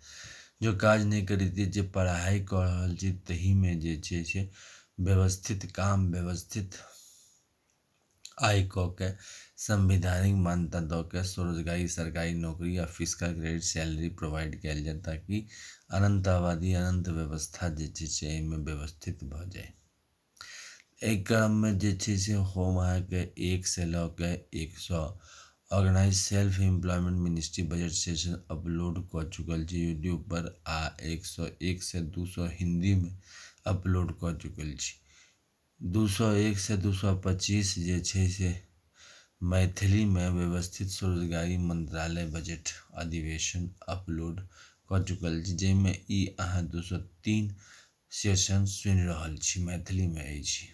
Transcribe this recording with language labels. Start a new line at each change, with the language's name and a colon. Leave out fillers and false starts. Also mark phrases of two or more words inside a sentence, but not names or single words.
Maithili: जो काज नहीं करैत छै, जे पढ़ाई कऽ रहल छै तही में जे छै से व्यवस्थित काम, व्यवस्थित आय कऽ के संवैधानिक मान्यता दऽ के स्वरोजगारी सरकारी नौकरी या
English: physical credit salary
Maithili: प्रोवाइड कयल जाय, ताकि अनंत आबादी अनंत व्यवस्था जे छै से एहिमे व्यवस्थित भऽ जाय। एहि क्रम में जे छै से हम अहाँके 1 से लऽ के 100
English: organise self employment ministry budget session
Maithili: अपलोड कऽ चुकल छी यूट्यूब पर, आ 101 से 200 हिंदी में अपलोड कऽ चुकल छी। 201 से 225 जे छै से मैथिली में व्यवस्थित स्वरोजगारी मंत्रालय बजट अधिवेशन अपलोड कऽ चुकल छी, जाहिमे ई अहाँ 203 सेशन सुनि रहल छी, मैथिली में अछि।